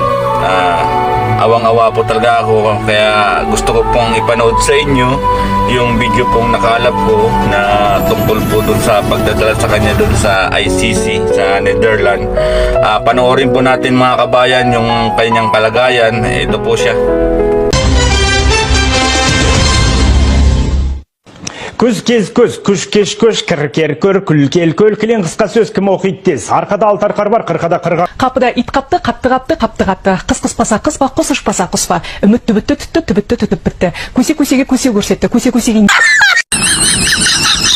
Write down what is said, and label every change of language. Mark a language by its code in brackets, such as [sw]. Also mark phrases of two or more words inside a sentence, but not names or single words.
[tl] Awang-awa po talaga ako, kaya gusto ko pong ipanood sa inyo yung video pong nakalap ko na tungkol po dun sa pagdadala sa kanya dun sa ICC sa Netherlands. Panoorin po natin mga kabayan yung kanyang kalagayan. Ito po siya. [kk] Күз кез көз, күш кеш көш, кір кер көр, күл кел көл, кілең қысқа сөз кім оқиды тез. Арқада алты арқар бар, қырқада қырға. Қапыда ит қапты, қапты қапты, қапты қапты. Қыс қыспаса қыс па, құс ұшпаса құс па. Үмітті бітті, түтті, түбітті, түтіп бітті. Көсе көсеге көсе көрсетті, көсе көсеге...